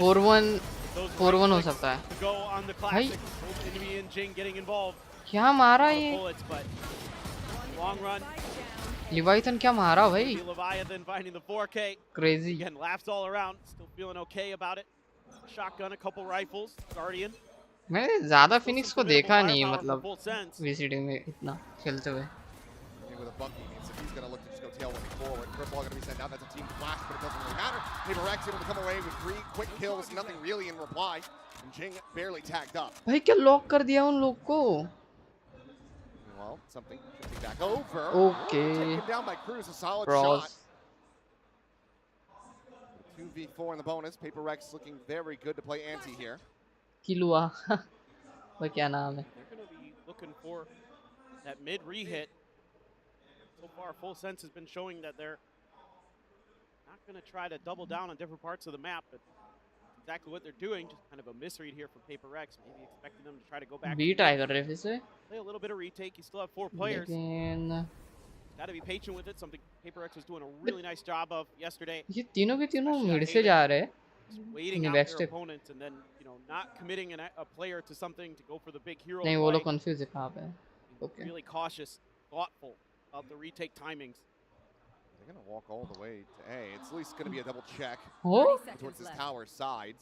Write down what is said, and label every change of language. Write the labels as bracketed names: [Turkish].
[Hindi] 4-1 हो सकता है. [English] To go on the [Hindi] भाई [English] classics. Enemy and Jing getting involved. [Hindi] क्या मारा [English] The [Hindi] ये? [English] bullets, but long run. [Hindi] लिवाइथन क्या मारा भाई? [English] Leviathan finding the 4K. Crazy. Again, laughs all around. Still feeling okay about it. Shotgun, a couple rifles. Guardian. [Hindi] मैंने ज़्यादा Phoenix को देखा नहीं मतलब वीसीडी में इतना खेलते हुए. [English] With a bucky means that he's going to look to just go tailwind forward. Curveball going to be sent out. That's a team flash, but it doesn't really matter. Paper Rex able to come away with 3 quick kills, nothing really in reply. And Jing barely tagged up. [Hindi] भाई क्या lock कर दिया उन लोग को? [English] Well, something shifting back over. Okay. Taken down by Cruz, a solid Bros. shot. 2v4 in the bonus. Paper Rex looking very good to play anti here. [Hindi] किलुआ. वो क्या नाम है? [English] They're going to be looking for that mid re-hit. So far, Full Sense has been showing that they're not going to try to double down on different parts of the map, but exactly what they're doing, just kind of a misread here from Paper Rex, maybe expecting them to try to go back. [Hindi] B try कर रहे हैं फिर से. [English] Play a little bit of retake. You still have 4 players. [Hindi] लेकिन [English] Got to be patient with it. Something Paper Rex was doing a really nice job of yesterday. [Hindi] ये तीनों के तीनों मिड से जा रहे हैं. [English] Waiting out their opponents and then, you know, not committing a player to something to go for the big hero. [Hindi] नहीं वो [English] play. [Hindi] लोग कंफ्यूज है कहाँ पे. [English] Okay. Really cautious, thoughtful about the retake timings. They're going to walk all the way to A. It's at least going to be a double check Oh. towards this tower side.